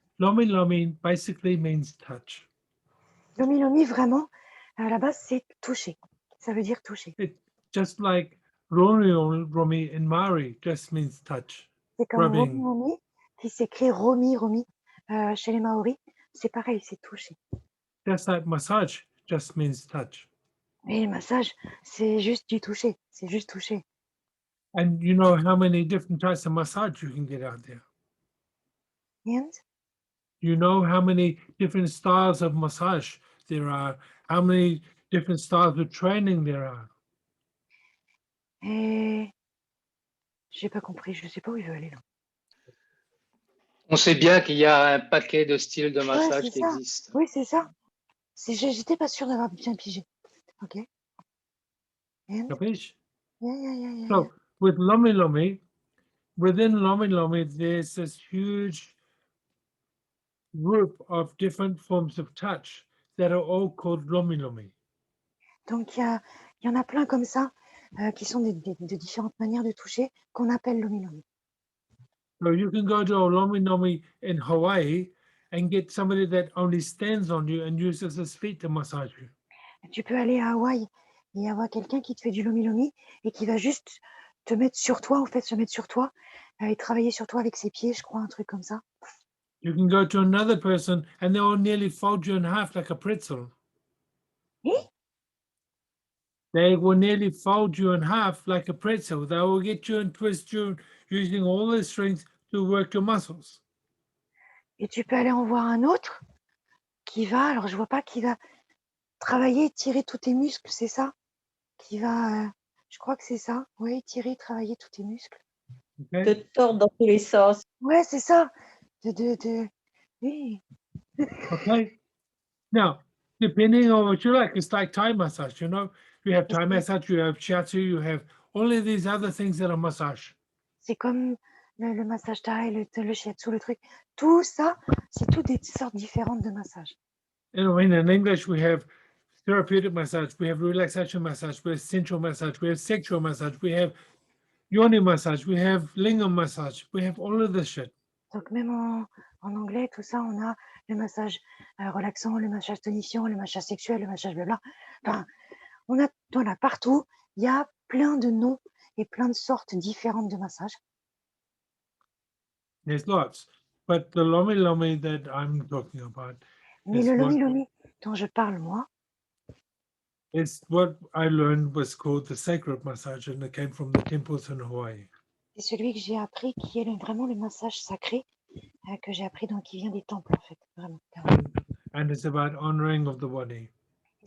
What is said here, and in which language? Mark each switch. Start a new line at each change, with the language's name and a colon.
English: Lomi Lomi basically means touch.
French: Lomi Lomi, vraiment, à la base, c'est toucher. Ça veut dire toucher.
English: It just like Romi and Mari just means touch.
French: C'est comme Romi
English: Rubbing.
French: Romi qui s'écrit Romi Romi chez les Maoris. C'est pareil, c'est toucher.
English: Just like massage just means touch.
French: Et le massage, c'est juste du toucher. C'est juste toucher.
English: And you know how many different types of massage you can get out there. And You know how many different styles of massage there are, how many different styles of training there are.
French: et j'ai pas compris. Je sais pas où il veut aller là. On sait bien qu'il y a un paquet de styles de massage c'est qui ça. existent. Oui, c'est ça. J'étais pas sûre d'avoir bien pigé.
English: Ok. And
Italian: Capiche?
English: yeah. So with Lomi Lomi, within Lomi Lomi, there's this huge group of different forms of touch that are all called Lomi Lomi.
French: Donc il y en a plein comme ça qui sont de différentes manières de toucher qu'on appelle Lomi Lomi.
English: So you can go to a Lomi Lomi in Hawaii and get somebody that only stands on you and uses his feet to massage you.
French: Tu peux aller à Hawaï et avoir quelqu'un qui te fait du Lomi Lomi et qui va juste te mettre sur toi, en fait, se mettre sur toi et travailler sur toi avec ses pieds, je crois, un truc comme ça.
English: You can go to another person and they will nearly fold you in half like a pretzel. Eh? They will nearly fold you in half like a pretzel. They will get you and twist you using all their strength to work your muscles.
French: Et tu peux aller en voir un autre qui va, alors je vois pas, qui va travailler, tirer tous tes muscles, c'est ça? Qui va, je crois que c'est ça. Oui, tirer, travailler tous tes muscles.
English: Okay?
French: Te tordre dans tous les sens. Ouais, c'est ça. Oui.
English: Okay. Now, depending on what you like, it's like Thai massage, you know. You have Thai massage, you have shiatsu, you have all of these other things that are massage.
French: C'est comme le massage thaï, le shiatsu, le truc. Tout ça, c'est tout des sortes différentes de massages.
English: You know, in English, we have therapeutic massage, we have relaxation massage, we have sensual massage, we have sexual massage, we have yoni massage, we have lingam massage, we have all of this shit.
French: Donc même en anglais, tout ça, on a le massage relaxant, le massage tonifiant, le massage sexuel, le massage blabla. Enfin, on a partout, il y a plein de noms et plein de sortes différentes de massages.
English: There's lots, but the Lomi Lomi that I'm talking about
French: Mais
English: is
French: le Lomi
English: what,
French: Lomi dont je parle, moi,
English: is what I learned was called the sacred massage, and it came from the temples in Hawaii.
French: c'est celui que j'ai appris qui est vraiment le massage sacré que j'ai appris, donc qui vient des temples en fait, vraiment.
English: And it's about honoring of the body, the